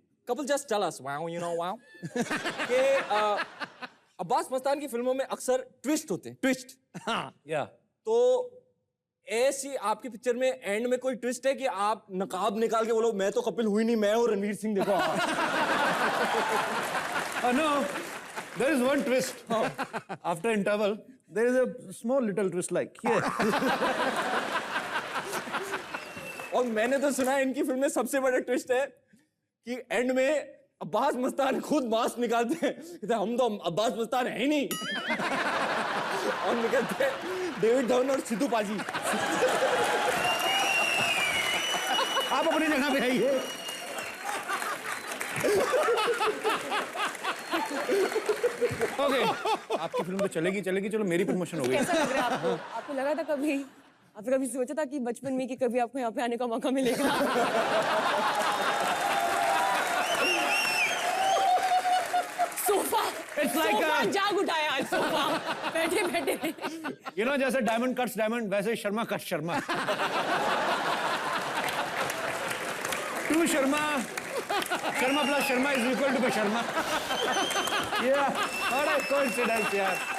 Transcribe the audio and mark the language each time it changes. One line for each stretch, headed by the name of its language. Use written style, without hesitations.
Hindi: Kapil
English: just tell us wow you know wow
Hindi: कि अब्बास मस्तान की फिल्मों में अक्सर ट्विस्ट होते हैं, ट्विस्ट। हाँ, या। तो ऐसी आपकी पिक्चर में एंड में कोई ट्विस्ट है कि आप नकाब निकाल के बोलो मैं तो कपिल हुई नहीं, मैं और रणवीर सिंह देखो।
English: No, there is one twist. After interval, there is a small little twist like here.
Hindi: और मैंने तो सुना है इनकी फिल्म में सबसे बड़ा ट्विस्ट है कि एंड में अब्बास मस्तान खुद मास्क निकालते हैं, कहते हैं हम तो अब्बास मस्तान है ही नहीं। और निकलते हैं डेविड धवन और सिद्धू पाजी। आप अपनी जगह पे आइए। ओके, आपकी फिल्म तो चलेगी चलेगी, चलो मेरी प्रमोशन हो गई। कैसा लग रहा है आपको? आपको लगा था कभी, आपने कभी सोचा था कि बचपन में कि कभी आपको यहाँ पे आने का मौका मिलेगा? सोफा,
English: It's like
Hindi: सोफा जाग उठाया आज सोफा, बैठे बैठे।
English: You know,
Hindi: जैसे
English: diamond cuts diamond,
Hindi: वैसे
English: Sharma cuts Sharma. Two Sharma, Sharma plus Sharma is equal to Sharma. Yeah, what a coincidence
Hindi: यार।